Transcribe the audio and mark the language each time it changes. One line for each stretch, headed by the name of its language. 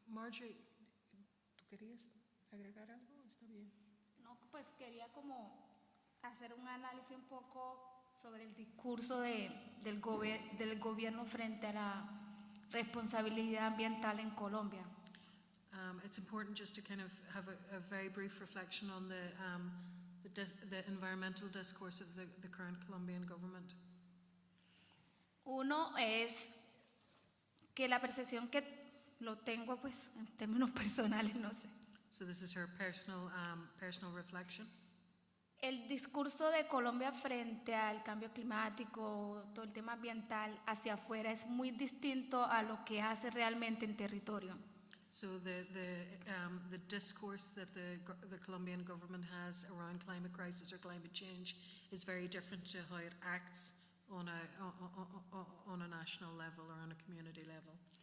Spanish: Marjorie, ¿tú querías agregar algo? ¿Está bien? No, pues quería como hacer un análisis un poco sobre el discurso del gobierno frente a la responsabilidad ambiental en Colombia.
English: It's important just to kind of have a very brief reflection on the environmental discourse of the current Colombian government.
Spanish: Uno es que la percepción que lo tengo, pues, en términos personales, no sé.
English: So this is her personal reflection.
Spanish: El discurso de Colombia frente al cambio climático, todo el tema ambiental hacia afuera es muy distinto a lo que hace realmente en territorio.
English: So the discourse that the Colombian government has around climate crisis or climate change is very different to how it acts on a national level or on a community level.